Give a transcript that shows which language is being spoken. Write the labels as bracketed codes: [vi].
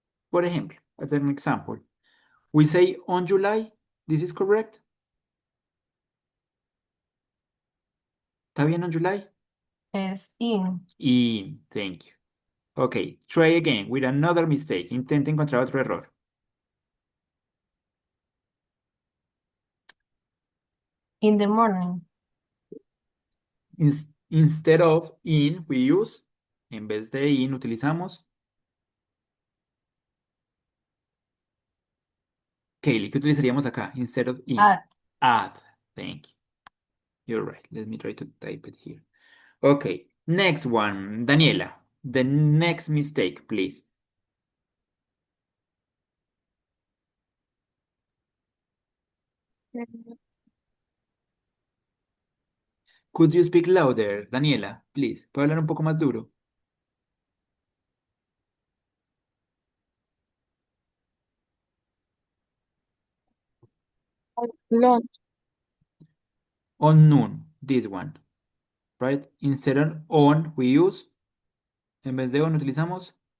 [es] Por ejemplo, [en] as an example, we say on July, this is correct? [es] ¿Está bien [en] on July? [es] Es in. [en] In, thank you. Okay, try again with another mistake. [es] Intenta encontrar otro error. [en] In the morning. Instead of in, we use, [es] en vez de in, utilizamos. Kaylee, ¿qué utilizaríamos acá? [en] Instead of in. At. At, thank you. You're right. Let me try to type it here. Okay, next one. Daniela, the next mistake, please. Could you speak louder, Daniela, please? [es] ¿Puedo hablar un poco más duro? [en] Lunch. On noon, this one, right? Instead of on, we use, [es] en vez de on, utilizamos.